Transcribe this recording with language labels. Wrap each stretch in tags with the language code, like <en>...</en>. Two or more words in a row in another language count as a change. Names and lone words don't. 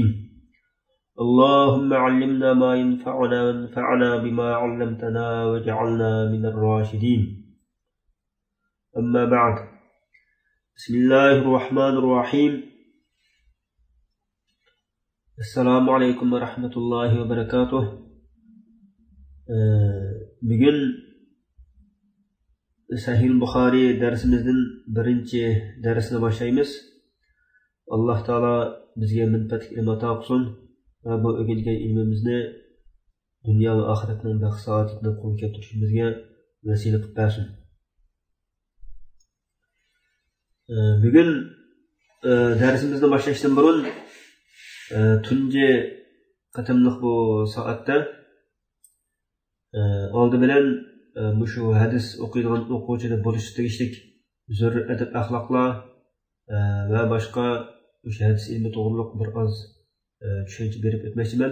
<ar>اللهم علمنا ما ينفعنا وانفعنا بما علمتنا وجعلنا من الراشدين. أما بعد. بسم الله الرحمن الرحيم. السلام عليكم ورحمة الله وبركاته.</ar> <tr>Bugün Sahih Bukhari dersimizin birinci dersine başlayımız.</tr> <uz>Allah Teala bizge minfetlik ilm ata qilsin va bu o'rgangan ilmimizni dunyo va oxiratning baxt saodatini qo'lga keltirishimizga vasila qilib bersin. Bugün dersimizni başlashdan burun tunji qatimliq bu soatda oldi bilan shu hadis o'qiydigan o'quvchida bo'lishi tegishlik zarur adab axloqlar va boshqa o'sha hadis ilmi to'g'riliq bir oz tushuncha berib o'tmoqchiman.</uz>